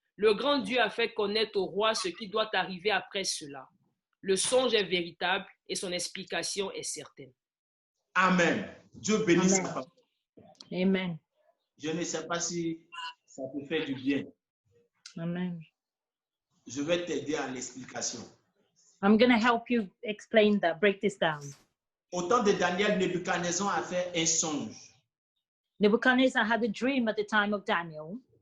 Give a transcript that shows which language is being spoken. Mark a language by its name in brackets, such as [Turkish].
[French] Le grand Dieu a fait connaître au roi ce qui doit arriver après cela. Le songe est véritable et son explication est certaine. Amen. Dieu bénisse Amen. sa parole. Amen. Je ne sais pas si ça te fait du bien. Amen. Je vais t'aider à l'explication. [English] I'm going to help you explain that, break this down. [French] Au temps de Daniel, Nebuchadnezzar a fait un songe. [English] Nebuchadnezzar had a dream at the time of Daniel.